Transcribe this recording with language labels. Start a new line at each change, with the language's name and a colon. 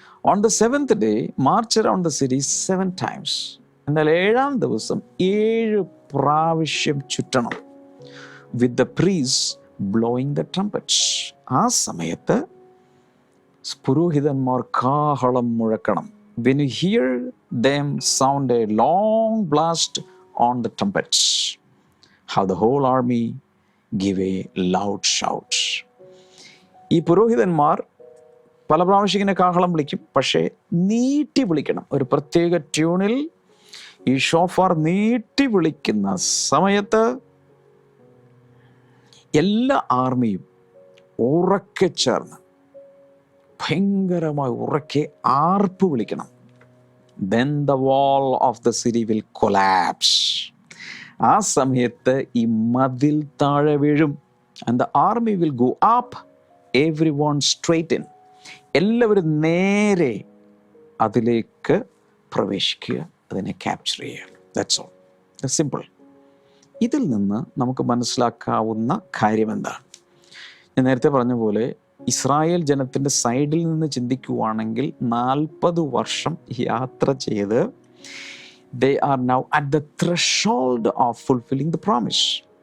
English: On the 7th day, march around the city 7 times.
Malayalam: എന്നാൽ 7-ാം ദിവസം 7 പ്രാവശ്യം ചുറ്റണം.
English: With the priest blowing the trumpets.
Malayalam: ആ സമയത്ത് പുരോഹിതന്മാർ കാഹളം മുഴക്കണം.
English: When you hear them sound a long blast on the trumpets, how the whole army give a loud shout.
Malayalam: ഈ പുരോഹിതന്മാർ പല പ്രാവശ്യം ഇങ്ങനെ കാഹളം വിളിക്കും, പക്ഷേ നീട്ടി വിളിക്കണം. ഒരു പ്രത്യേക ട്യൂണിൽ ഈ ഷോഫാർ നീട്ടി വിളിക്കുന്ന സമയത്ത് എല്ലാ ആർമിയും ഉറക്കെ ചേർന്ന് ഭയങ്കരമായി ഉറക്കെ ആർപ്പ് വിളിക്കണം.
English: Then the wall of the city will collapse.
Malayalam: ആ സമയത്ത് ഈ മതിൽ താഴെ വീഴും.
English: And the army will go up, everyone straight in.
Malayalam: എല്ലാവരും നേരെ അതിലേക്ക് പ്രവേശിക്കുക, അതിനെ ക്യാപ്ചർ ചെയ്യുക.
English: That's all. That's simple.
Malayalam: ഇതിൽ നിന്ന് നമുക്ക് മനസ്സിലാക്കാവുന്ന കാര്യം എന്താണ്? ഞാൻ നേരത്തെ പറഞ്ഞ പോലെ ഇസ്രായേൽ ജനത്തിൻ്റെ സൈഡിൽ നിന്ന് ചിന്തിക്കുവാണെങ്കിൽ 40 വർഷം യാത്ര ചെയ്ത്
English: they are now at the threshold of fulfilling the promise.